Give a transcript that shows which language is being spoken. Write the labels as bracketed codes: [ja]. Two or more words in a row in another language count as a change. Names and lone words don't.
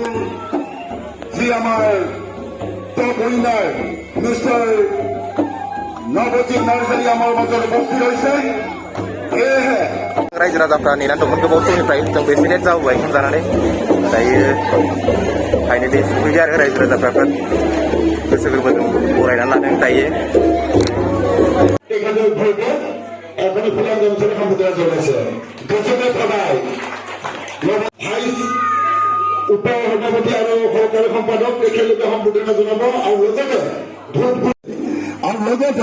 [brx] नबजित नार्जारि आमार मजाराव उपस्थित হয়েছে रायजो राजाफ्रा नेनानै दंमोन गोबाव समनिफ्राय जों बे सिलेक्ट जाबोबाय ओंखाम जानानै दायो फाइनालि सफैबाय आरो रायजो राजाफ्रा गोसो गोरबोजों बरायनानै लादों दायो [as] উপ-সভাপতি আৰু সহকাৰী সম্পাদক একেলগে সম্বোধনা জনাব আৰু লগতে